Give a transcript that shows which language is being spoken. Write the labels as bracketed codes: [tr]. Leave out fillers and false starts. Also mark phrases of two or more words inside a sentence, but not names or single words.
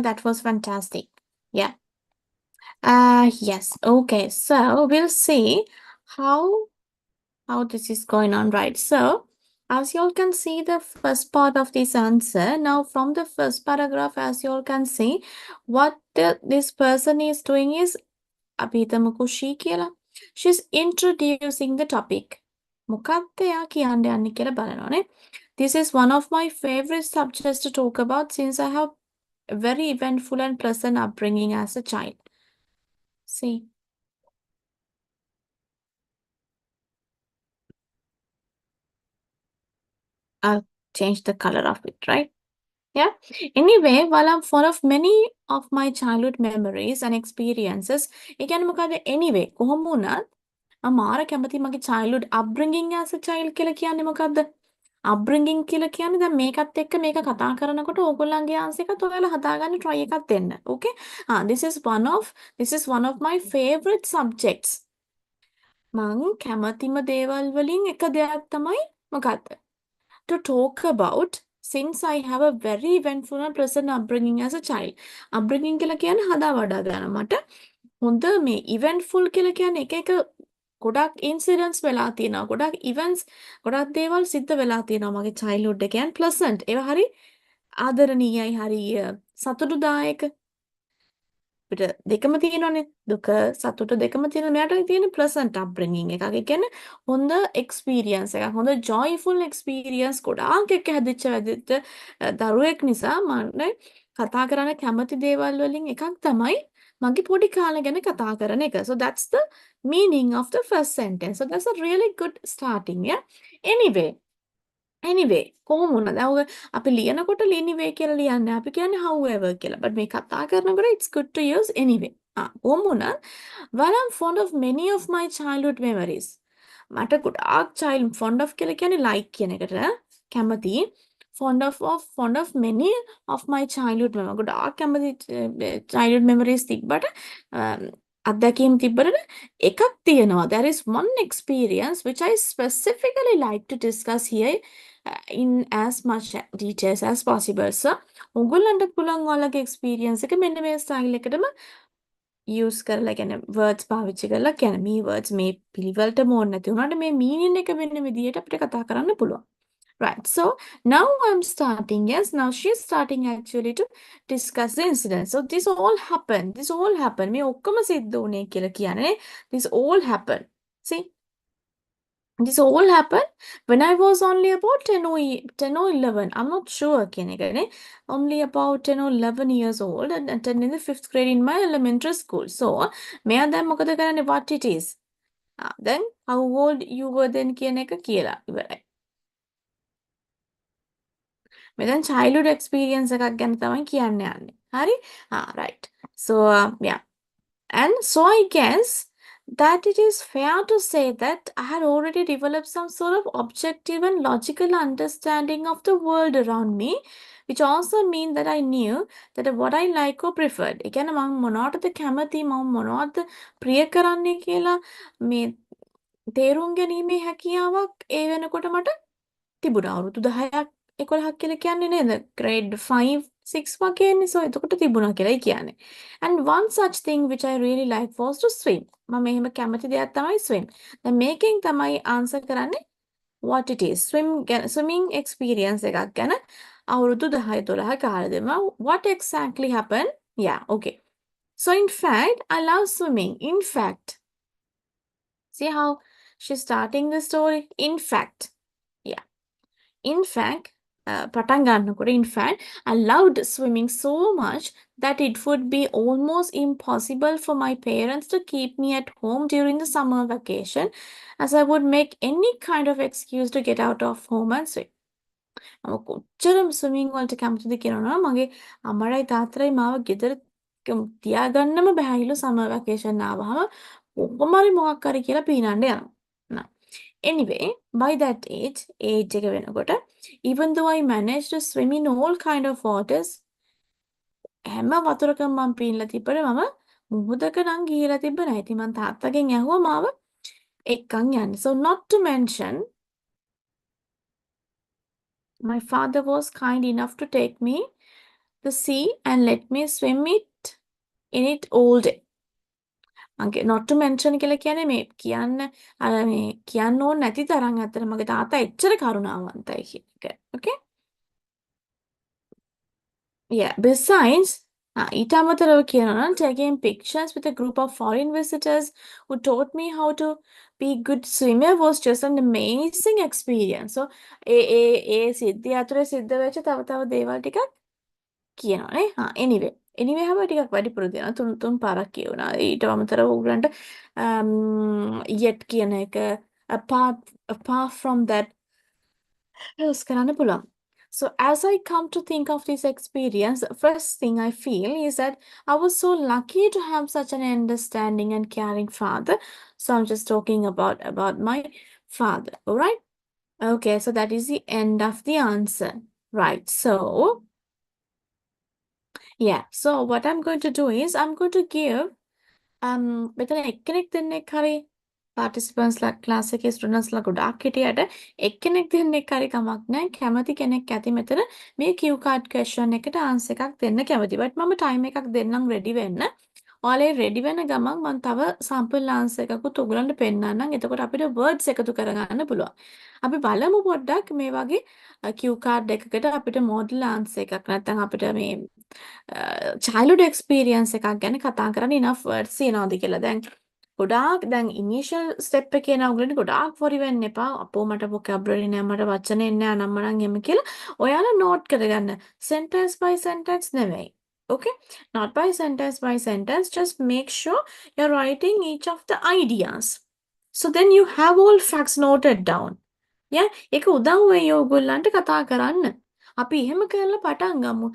[en] That was fantastic. Yeah. Yes. Okay. So we'll see how how this is going on, right? So As you all can see the first part of this answer, now from the first paragraph, as you all can see, what this person is doing is, [si] අපි හිතමුකෝ she කියලා. [en] She's introducing the topic. [si] මොකක්ද එයා කියන්න යන්නේ කියලා බලනවානේ. [en] This is one of my favorite subjects to talk about since I have a very eventful and pleasant upbringing as a child. See. I'll change the color of it, right? Yeah. Anyway, while I'm full of many of my childhood memories and experiences, [si] ඒ කියන්නේ මොකද anyway කොහොම වුණත් මම මාර කැමති මගේ [en] childhood upbringing as a child [si] කියලා කියන්නේ මොකද්ද? upbringing කියලා කියන්නේ දැන් මේකත් එක්ක මේක කතා කරනකොට ඕගොල්ලන්ගේ answer එකත් ඔයාලා හදාගන්න try එකක් දෙන්න. [en] Okay? This is one of my favorite subjects. [si] මං කැමතිම දේවල් වලින් එක දෙයක් තමයි මොකද්ද? [en] To talk about since I have a very eventful and pleasant upbringing as a child. [si] Upbringing කියලා කියන්නේ හදා වඩා ගන්න මට හොඳ මේ eventful කියලා කියන්නේ එක ගොඩක් incidents වෙලා තියෙනවා. ගොඩක් events ගොඩක් දේවල් සිද්ධ වෙලා තියෙනවා මගේ childhood එකේ [en] and pleasant. [si] ඒවා හරි ආදරණීයයි හරි සතුටුදායක අපිට දෙකම තියෙනවානේ දුක සතුට දෙකම තියෙන මෙයාට තියෙන [en] pleasant upbringing [si] එකක්. ඒ කියන්නේ හොඳ experience එකක්. හොඳ [en] joyful experience [si] ගොඩාක් එක්ක හැදිච්ච වැදිච්ච දරුවෙක් නිසා මම කතා කරන්න කැමති දේවල් වලින් එකක් තමයි මගේ පොඩි කාලේ ගැන කතා කරන එක. [en] So that's the meaning of the first sentence. So that's a really good starting, yeah. [si] Anyway කොහොම වුණත් දැන් ඔය අපි ලියනකොට anyway කියලා ලියන්නේ අපි කියන්නේ however කියලා. [en] but [si] මේ කතා කරනකොට [en] it's good to use anyway. [si] කොහොම වුණත් [en] while I'm fond of many of my childhood memories [si] මට ගොඩාක් [en] child fond of [si] කියලා කියන්නේ [en] like [si] කියන එකට කැමති [en] fond of many of my childhood memories [si] ගොඩාක් කැමති [en] childhood memories [si] තිබ්බට අත්දැකීම් තිබ්බට එකක් තියෙනවා. [en] There is one experience which I specifically like to discuss here in as much details as possible. So, [si] ඔයගොල්ලන්ට පුළුවන් ඔයාලගේ experience එක මෙන්න මේ style එකටම use කරලා කියන්නේ words පාවිච්චි කරලා කියන්නේ මේ words මේ පිළිවෙලටම ඕනේ නැති වුණාට මේ meaning එක වෙන්න විදියට අපිට කතා කරන්න පුළුවන්. [en] Right. So now I'm starting. Yes, now she's starting actually to discuss the incident. So this all happened. This all happened. [si] මේ ඔක්කොම සිද්ධ වුණේ කියලා කියන්නේ. [en] This all happened. See? This all happened when I was only about 10 or 11. I'm not sure. Only about 10 or 11 years old and attending the 5th grade in my elementary school. So, may I then what it is? Then, how old you were then? [si] ඉවරයි. මෙතන [en] childhood experience [si] එකක් ගැන තමයි කියන්න යන්නේ. හරි? [en] Right. So, yeah. And so I guess that it is fair to say that I had already developed some sort of objective and logical understanding of the world around me, which also means that I knew that what I like or preferred. [si] ඒ කියන්නේ මම මොනවටද කැමති මම මොනවද ප්‍රිය කරන්නේ කියලා මේ තේරුම් ගැනීමේ හැකියාවක් ඒ වෙනකොට මට තිබුණා. අවුරුදු 10ක් 11ක් කියලා කියන්නේ නේද? grade 5 6 වගේනේ. So එතකොට තිබුණා කියලායි කියන්නේ. [en] And one such thing which I really like was to swim. [si] මම එහෙම කැමති දෙයක් තමයි swim. දැන් මේකෙන් තමයි answer කරන්නේ [en] what it is. Swimming experience [si] එකක් ගැන අවුරුදු 10 12 කාලෙදිම [en] what exactly happened? Yeah, okay. So in fact, I love swimming. In fact, see how she's starting the story? In fact, yeah. In fact, [si] පටන් ගන්නකොට [en] in fact, I loved swimming so much that it would be almost impossible for my parents to keep me at home during the summer vacation, as I would make any kind of excuse to get out of home and swim. [si] මම කොච්චර ස්විමින් වලට කැමතිද කියනවා මගේ අම්මයි තාත්තයි මාව ගෙදර තියාගන්නම බැහැයිලු [en] summer vacation [si] ආවම කොහොම හරි මොකක් හරි කියලා පීනන්න යනවා. [en] Anyway, by that age [si] එක වෙනකොට [en] even though I managed to swim in all kind of waters [si] හැම වතුරකම මම පීනලා තිබ්බට මම මුහුදක නම් ගිහිලා තිබ්බ නැහැ. ඉතින් මම තාත්තගෙන් ඇහුවා මාව එක්කන් යන්න. [en] So not to mention my father was kind enough to take me to sea and let me swim in it all day. [si] මගේ [en] not to mention [si] කියලා කියන්නේ මේ කියන්න අර මේ කියන්න ඕනේ නැති තරම් අතර මගේ තාත්තා එච්චර කරුණාවන්තයි කියන එක. [en] Okay? Yeah, besides, [si] ඊට අමතරව කියනවා නම් [en] taking pictures with a group of foreign visitors who taught me how to be good swimmer was just an amazing experience. [si] So ඒ සිද්ධිය අතරේ සිද්ධ වෙච්ච තව තව දේවල් ටිකක් කියනවානේ. anyway. anyway හැම ටිකක් වැඩිපුර දෙනවා. තුන් පාරක් කියවනවා. ඊට අමතරව උගලන්ට yet කියන එක [en] apart from that else [si] කරන්න පුළුවන්. [en] So as I come to think of this experience, the first thing I feel is that I was so lucky to have such an understanding and caring father. So I'm just talking about my father. All right. Okay. So that is the end of the answer. Right. So yeah. So what I'm going to do is I'm going to give [si] මෙතන එක්කෙනෙක් දෙන්නෙක් හරි [en] participants class [si] එකේ ස්ටුඩන්ට්ස්ලා ගොඩාක් හිටියට එක්කෙනෙක් දෙන්නෙක් හරි කමක් නැහැ කැමති කෙනෙක් ඇති මෙතන මේ [en] Q card question [si] එකට ආන්සර් එකක් දෙන්න කැමති. බට් මම ටයිම් එකක් දෙන්නම් රෙඩි වෙන්න. ඔයාලා රෙඩි වෙන ගමන් මම තව [en] sample answer [si] එකකුත් ඔයගලන්ට පෙන්නන්නම්. එතකොට අපිට වර්ඩ්ස් එකතු කරගන්න පුළුවන්. අපි බලමු පොඩ්ඩක් මේ වගේ Q card එකකට අපිට [en] model answer [si] එකක් නැත්නම් අපිට මේ [en] childhood experience [si] එකක් ගැන කතා කරන්න [en] enough words [si] තියනවාද කියලා. දැන් ගොඩාක් දැන් [en] initial step [si] එකේ නම් ඔයගොල්ලෝ ගොඩාක් worry වෙන්න එපා. අපෝ මට vocabulary නෑ මට වචන එන්නේ නෑ අනම්මනම් එහෙම කියලා. ඔයාලා note කරගන්න. [en] Sentence by sentence නෙවෙයි. Okay? Not by sentence. Just make sure you're writing each of the ideas. So then you have all facts noted down. Yeah? [si] ඒක උදව් වෙයි ඔයගොල්ලන්ට කතා කරන්න. අපි එහෙම කරලා පටන් ගමු.